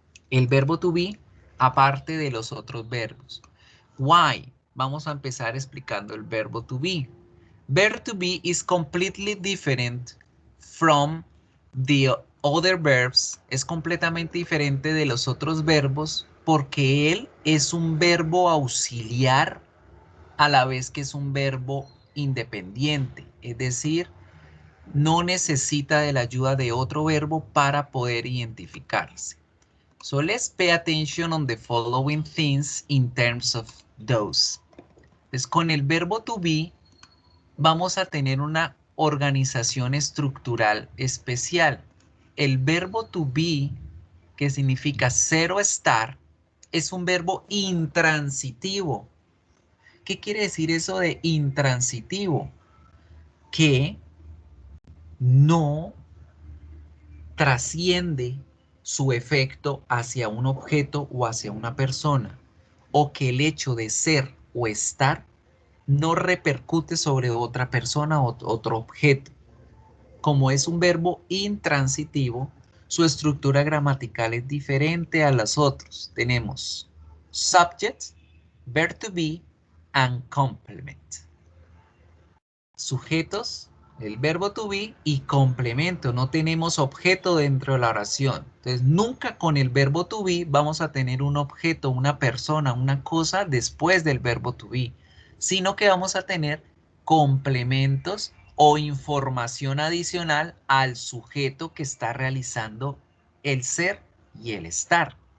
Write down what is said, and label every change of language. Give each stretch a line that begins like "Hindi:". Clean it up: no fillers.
Spanish: El verbo to be aparte de los otros verbos.
English: Why?
Spanish: Vamos a empezar explicando el verbo to be.
English: Verb to be is completely different from the other verbs.
Spanish: Es completamente diferente de los otros verbos porque él es un verbo auxiliar a la vez que es un verbo independiente. Es decir, no necesita de la ayuda de otro verbo para poder identificarse.
English: So let's pay attention on the following things in terms of those.
Spanish: Pues con el verbo to be vamos a tener una organización estructural especial. El verbo to be, que significa ser o estar, es un verbo intransitivo. ¿Qué quiere decir eso de intransitivo? Que no trasciende su efecto hacia un objeto o hacia una persona, o que el hecho de ser o estar no repercute sobre otra persona o otro objeto. Como es un verbo intransitivo, su estructura gramatical es diferente a las otras. Tenemos
English: subject, verb to be, and complement.
Spanish: Sujetos, el verbo to be y complemento. No tenemos objeto dentro de la oración. Entonces, nunca con el verbo to be vamos a tener un objeto, una persona, una cosa después del verbo to be, sino que vamos a tener complementos o información adicional al sujeto que está realizando el ser y el estar.